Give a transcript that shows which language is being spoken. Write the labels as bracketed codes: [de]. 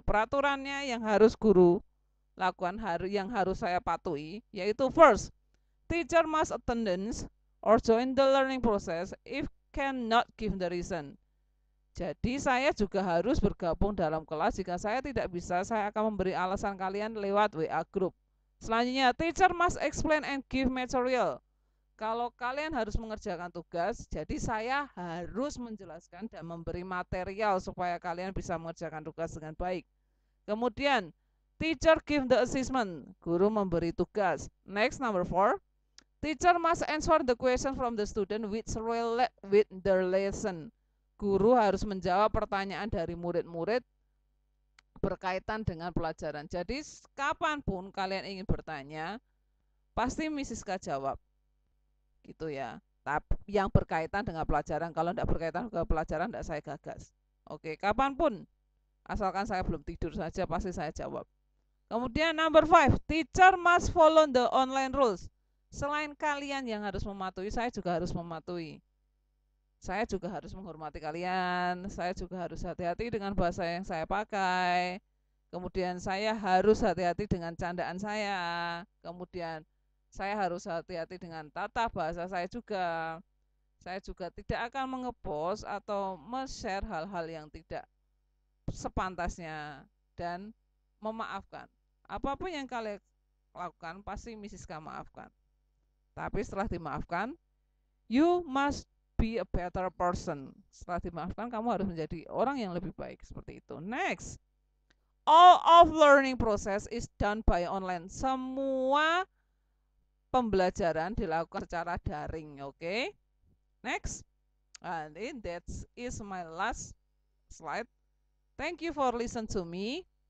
[id] Peraturannya yang harus guru lakukan, yang harus saya patuhi, yaitu [en] first, teacher must attendance or join the learning process if cannot give the reason. [id] Jadi saya juga harus bergabung dalam kelas. Jika saya tidak bisa, saya akan memberi alasan kalian lewat WA group. [en] Selanjutnya, teacher must explain and give material. [id] Kalau kalian harus mengerjakan tugas, jadi saya harus menjelaskan dan memberi material supaya kalian bisa mengerjakan tugas dengan baik. [en] Kemudian, teacher give the assessment. [id] Guru memberi tugas. [en] Next, number 4. Teacher must answer the question from the student which relate with their lesson. [id] Guru harus menjawab pertanyaan dari murid-murid berkaitan dengan pelajaran. Jadi, kapanpun kalian ingin bertanya, pasti Mrs. K jawab. Gitu ya. Tapi yang berkaitan dengan pelajaran, kalau tidak berkaitan dengan pelajaran tidak saya gagas. Oke, kapanpun, asalkan saya belum tidur saja pasti saya jawab. [en] Kemudian number 5, teacher must follow the online rules. [id] Selain kalian yang harus mematuhi, saya juga harus mematuhi. Saya juga harus menghormati kalian, saya juga harus hati-hati dengan bahasa yang saya pakai. Kemudian saya harus hati-hati dengan candaan saya. Kemudian saya harus hati-hati dengan tata bahasa saya juga. Saya juga tidak akan mengepost atau share hal-hal yang tidak sepantasnya dan memaafkan. Apapun yang kalian lakukan pasti Mrs. K maafkan. Tapi setelah dimaafkan, [en] you must be a better person. [id] Setelah dimaafkan, kamu harus menjadi orang yang lebih baik. Seperti itu. [en] Next, all of learning process is done by online. [id] Semua pembelajaran dilakukan secara daring. Okay? [en] Next, and that is my last slide. Thank you for listening to me.